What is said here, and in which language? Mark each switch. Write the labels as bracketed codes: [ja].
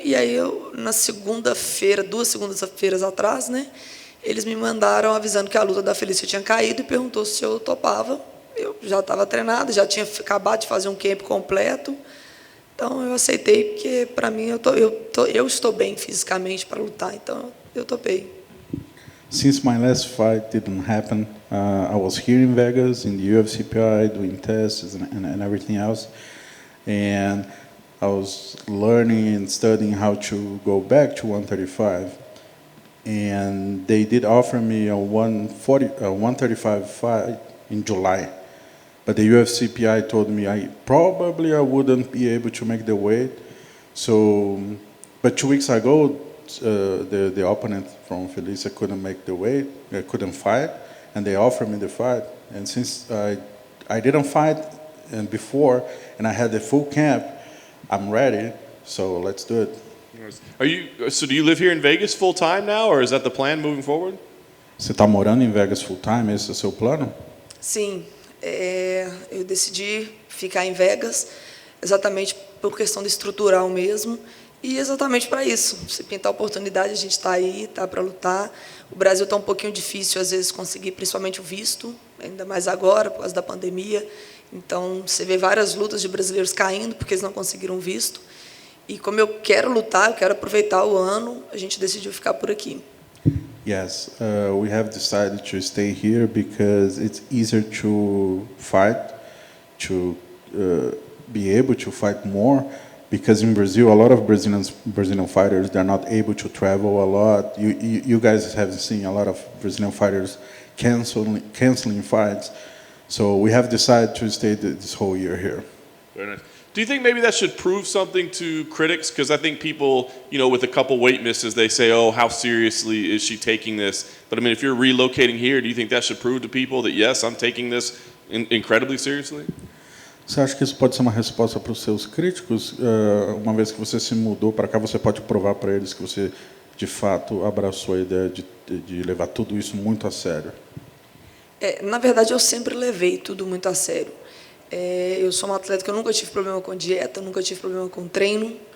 [pt] E aí eu, na segunda-feira, 2 segundas-feiras atrás, né, eles me mandaram avisando que a luta da Felicia tinha caído e perguntou se eu topava. Eu já estava treinado, já tinha acabado de fazer um camp completo. Então eu aceitei, porque para mim eu estou bem fisicamente para lutar, então eu topei. [en] Since my last fight didn't happen, I was here in Vegas in the UFC PI doing tests and everything else, and I was learning and studying how to go back to 135, and they did offer me a 135 fight in July. But the UFC PI told me I wouldn't be able to make the weight. So, but 2 weeks ago, the opponent from Felicia couldn't make the weight, couldn't fight, and they offered me the fight. And since I didn't fight before, and I had the full camp, I'm ready. So let's do it. So do you live here in Vegas full time now, or is that the plan moving forward? [pt] Você está morando em Vegas [en] full time? [pt] Esse é o seu plano? Sim. Eu decidi ficar em Vegas exatamente por questão de estrutural mesmo, e exatamente para isso. Se pintar a oportunidade, a gente está aí, está para lutar. O Brasil está um pouquinho difícil, às vezes, conseguir principalmente o visto, ainda mais agora, por causa da pandemia. Então, você vê várias lutas de brasileiros caindo porque eles não conseguiram visto. E como eu quero lutar, eu quero aproveitar o ano, a gente decidiu ficar por aqui. [en] Yes, we have decided to stay here because it's easier to fight, to be able to fight more. Because in Brazil, a lot of Brazilian fighters, they're not able to travel a lot. You guys have seen a lot of Brazilian fighters canceling fights. So we have decided to stay this whole year here. Very nice. Do you think maybe that should prove something to critics? Because I think people, you know, with a couple weight misses, they say, oh, how seriously is she taking this? But I mean, if you're relocating here, do you think that should prove to people that, yes, I'm taking this incredibly seriously? [pt] Você acha que isso pode ser uma resposta para os seus críticos? Uma vez que você se mudou para cá, você pode provar para eles que você, de fato, abraçou a ideia de levar tudo isso muito a sério? Na verdade, eu sempre levei tudo muito a sério. Eu sou uma atleta que eu nunca tive problema com dieta, nunca tive problema com treino.